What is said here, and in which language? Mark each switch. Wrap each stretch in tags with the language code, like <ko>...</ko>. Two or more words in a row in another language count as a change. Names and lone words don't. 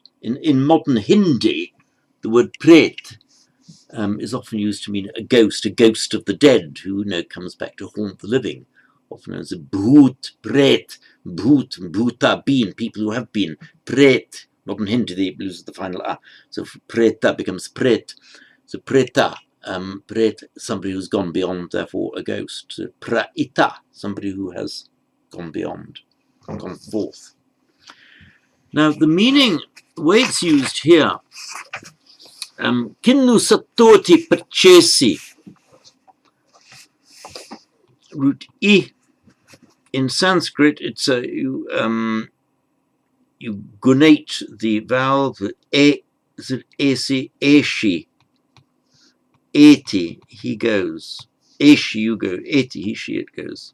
<en>In modern Hindi, the word pret is often used to mean a ghost of the dead who comes back to haunt the living, often known as</en> <hi>bhut, pret, bhut, bhuta,</hi> <en>been, people who have been, pret, modern Hindi, they lose the final a, so preta becomes pret, so preta, pret, somebody who's gone beyond, therefore a ghost, so praita, somebody who has gone beyond, gone forth. Now the meaning, the way it's used here,</en> <pi>kinnu satoti purchasi,</pi> <en>root I. In Sanskrit, it's you gunate the vowel, the e,</en> <sa>esi, eshi, eti,</sa> <en>he goes, eshi, you go, eti, he, she, it goes.</en>